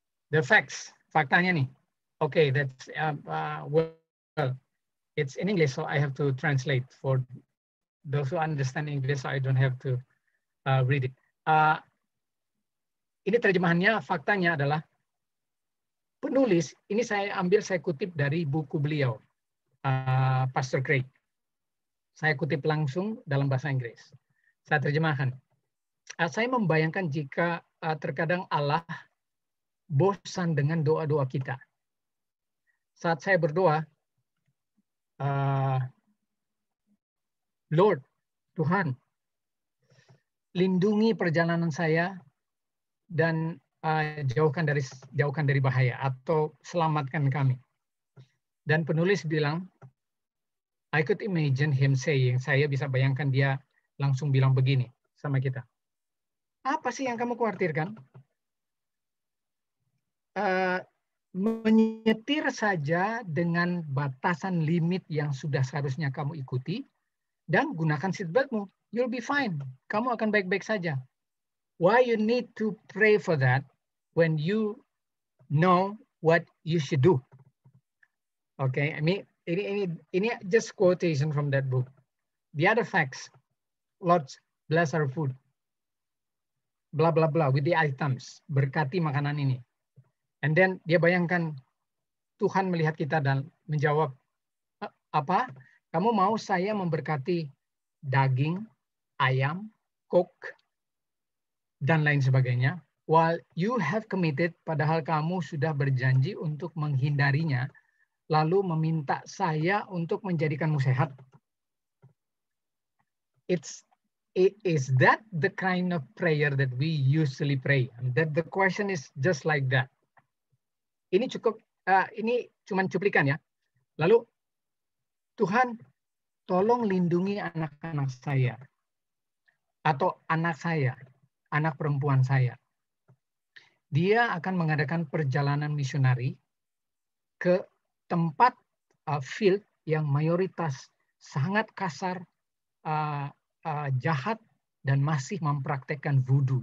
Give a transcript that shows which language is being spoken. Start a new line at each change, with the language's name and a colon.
English: The facts,
Indonesian: faktanya nih.
English: Okay, that's well, it's in English, so I have to translate for those who understand English. So I don't have to read it.
Indonesian: Ini terjemahannya, faktanya adalah penulis. Ini saya kutip dari buku beliau, Pastor Craig. Saya kutip langsung dalam bahasa Inggris. Saya terjemahkan. Saya membayangkan jika terkadang Allah bosan dengan doa-doa kita. Saat saya berdoa, Lord, Tuhan, lindungi perjalanan saya dan jauhkan dari bahaya atau selamatkan kami. Dan penulis bilang,
English: I could imagine him saying,
Indonesian: saya bisa bayangkan dia langsung bilang begini sama kita. Apa sih yang kamu khawatirkan? Menyetir saja dengan batasan limit yang sudah seharusnya kamu ikuti dan gunakan seatbeltmu.
English: You'll be fine.
Indonesian: Kamu akan baik-baik saja.
English: Why you need to pray for that when you know what you should do? Okay, I mean ini just quotation from that book. The other facts, Lord bless our food, blah blah blah with the items,
Indonesian: berkati makanan ini.
English: And then
Indonesian: dia bayangkan Tuhan melihat kita dan menjawab, apa? Kamu mau saya memberkati daging, ayam, coke, dan lain sebagainya,
English: while you have committed,
Indonesian: padahal kamu sudah berjanji untuk menghindarinya, lalu meminta saya untuk menjadikanmu sehat.
English: Is that the kind of prayer that we usually pray? That the question is just like that.
Indonesian: Ini cukup, ini cuman cuplikan ya. Lalu, Tuhan, tolong lindungi anak-anak saya. Atau anak saya, anak perempuan saya. Dia akan mengadakan perjalanan misionari ke tempat field yang mayoritas sangat kasar, jahat, dan masih mempraktekkan voodoo.